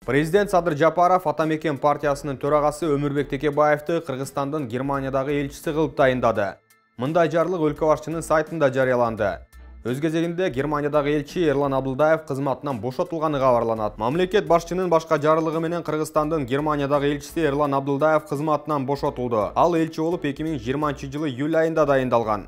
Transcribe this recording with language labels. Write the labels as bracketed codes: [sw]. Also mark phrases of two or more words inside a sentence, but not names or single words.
[kk] Президент Садыр Жапаров Атамекен партиясының төрағасы Өмірбек Текебаевты Қырғызстандың Германиядағы елшісі қылып тағайындады. [ky] Мындай жарлық өлкө башчысынын сайтында жарыяланды. Өз кезегинде Германиядағы элчи Эрлан Абдылдаев кызматынан бошотулганы кабарланат. Мамлекет башчынын башка жарлыгы менен Кыргызстандын Германиядагы элчиси Эрлан Абдылдаев кызматынан бошотулду. Ал элчи болуп 2020 жылы июль айында дайындалган.